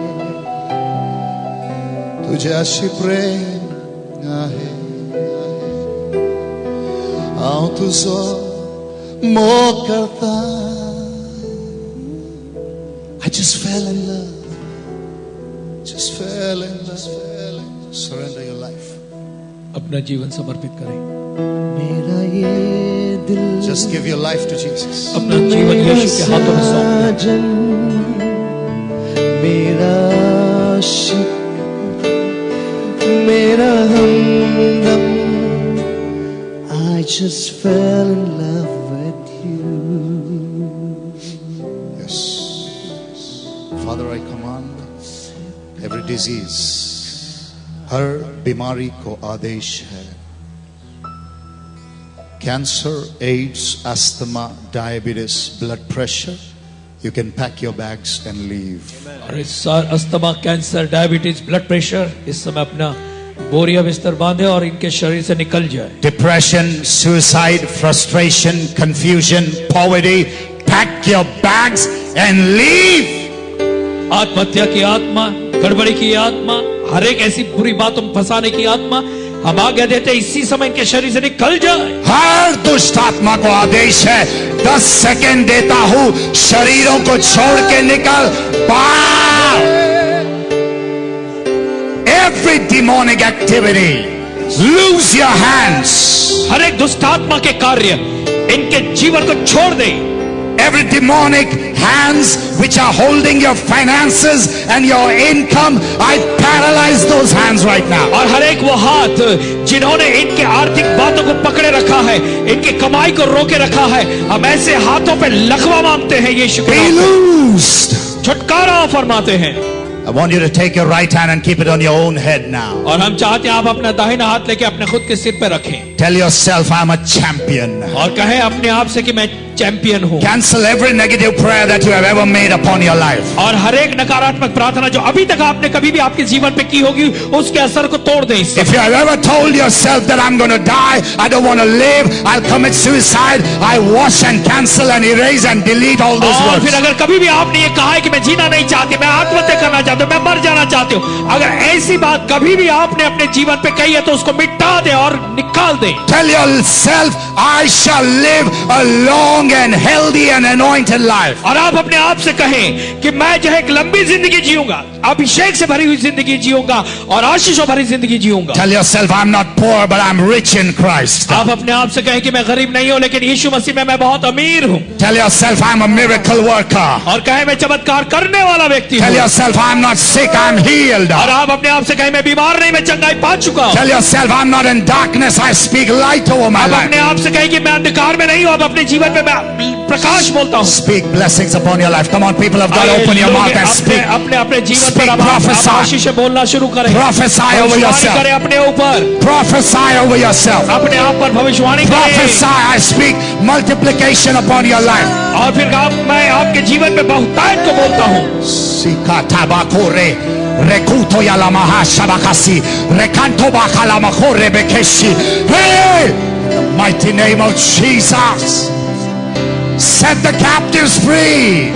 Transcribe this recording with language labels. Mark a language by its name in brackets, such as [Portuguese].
[Marathi] तुझे अशी प्रेम आहे, [Konkani] हांव तुझो मोग करता। [English] I just fell in love, just fell in love. Surrender your life. [Hindi] अपना जीवन समर्पित करें। मेरा ये दिल, [English] Just give your life to Jesus. [Hindi] अपना जीवन यीशु के हाथों में सौंप दे। मेरा आशिक, मेरा हमदम। [English] I just fell in love with you. Yes. Father, I command every disease, [Hindi] हर बीमारी को आदेश है। [English] Cancer, AIDS, asthma, diabetes, blood pressure, you can pack your bags and leave. [Hindi] और इस asthma, cancer, diabetes, blood pressure, इस समय अपना बोरिया बिस्तर बांधे और इनके शरीर से निकल जाए। [English] Depression, suicide, frustration, confusion, poverty, pack your bags and leave. [Hindi] आत्महत्या की आत्मा, गड़बड़ी की आत्मा, हर एक ऐसी बुरी बातों में फंसाने की आत्मा, हम आज्ञा देते इसी समय इनके शरीर से निकल जाए। हर दुष्ट आत्मा को आदेश है, 10 सेकंड देता हूं, शरीरों को छोड़ के निकल बाहर। [English] Every demonic activity, lose your hands. [Hindi] हर एक दुष्ट आत्मा के कार्य इनके जीवन को छोड़ दे। [English] Every demonic hands which are holding your finances and your income, I paralyze those hands right now. [Hindi] और हर एक वो हाथ जिन्होंने इनके आर्थिक बातों को पकड़े रखा है, इनके कमाई को रोके रखा है, हम ऐसे हाथों पे लकवा मांगते हैं यीशु के [English] Be [Hindi] नाम पे। [English] loosed. [Hindi] छुटकारा फरमाते हैं। [English] I want you to take your right hand and keep it on your own head now. [Hindi] और हम चाहते हैं आप अपना दाहिना हाथ लेके अपने खुद के सिर पे रखें [English] Tell yourself, I'm a champion. [Hindi] और कहें अपने आप से कि मैं चैंपियन हूं। [English] Cancel every negative prayer that you have ever made upon your life. [Hindi] और हर एक नकारात्मक प्रार्थना जो अभी तक आपने कभी भी आपके जीवन पे की होगी, उसके असर को तोड़ दें इससे। [English] If you have ever told yourself that I'm going to die, I don't want to live, I'll commit suicide, I wash and cancel and erase and delete all those [Hindi] और [English] words. [Hindi] फिर अगर कभी भी आपने ये कहा है कि मैं जीना नहीं चाहती, मैं आत्महत्या करना चाहती हूँ, मैं मर जाना चाहती हूँ, अगर ऐसी बात कभी भी आपने अपने जीवन पे कही है तो उसको मिटा दे और निकाल दे। [English] Tell yourself, I shall live a long and healthy and anointed life. [Hindi] और आप अपने आप से कहें कि मैं जो है एक लंबी जिंदगी जीऊंगा, अभिषेक से भरी हुई जिंदगी जीऊंगा और आशीषों भरी जिंदगी जीऊंगा। [English] Tell yourself, I'm not poor, but I'm rich in Christ. [Hindi] आप अपने आप से कहें कि मैं गरीब नहीं हूं, लेकिन यीशु मसीह में मैं बहुत अमीर हूं। [English] Tell yourself, I'm a miracle worker. [Hindi] और कहें मैं चमत्कार करने वाला व्यक्ति [English] Tell [Hindi] हूं। [English] yourself, I'm not sick, I'm healed. [Hindi] और आप अपने आप से कहें मैं बीमार नहीं, मैं चंगाई पा चुका हूं। [English] Tell yourself, I'm not in darkness, I speak light over my [Hindi] आप [English] life. [Hindi] अपने आप से कहें कि मैं अंधकार में नहीं हूं, अब अपने जीवन में मैं प्रकाश बोलता हूं। [English] Speak blessings upon your life. Come on, people of God, open your mouth and speak. [Hindi] अपने अपने जीवन [English] Speak, [Hindi] पर अब [English] prophesy. [Hindi] आशीष बोलना शुरू करें। [English] Prophesy over [Hindi] भविष्यवाणी [English] yourself. [Hindi] करें अपने ऊपर, [English] Prophesy over yourself. [Hindi] अपने आप पर भविष्यवाणी करें। [English] Prophesy. I speak multiplication upon your life. [Hindi] और फिर मैं आपके जीवन में बहुतायत को बोलता हूं। Sika tabakore. Rekuto yalamaha shabakasi. Rekanto bakalamako rebekeshi. Hey! [English] In the mighty name of Jesus. Set the captives free.